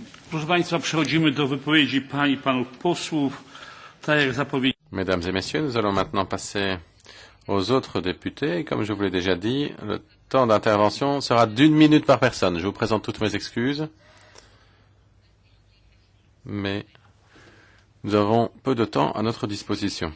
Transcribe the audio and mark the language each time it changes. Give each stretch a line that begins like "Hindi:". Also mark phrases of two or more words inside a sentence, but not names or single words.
Polish: Proszę Państwa, przechodzimy do wypowiedzi pań i panów posłów. Tak jak zapowiedziałem.
French: Mesdames et messieurs, nous allons maintenant passer aux autres députés. Comme je vous l'ai déjà dit, le temps d'intervention sera d'1 minute par personne. Je vous présente toutes mes excuses, mais nous avons peu de temps à notre disposition.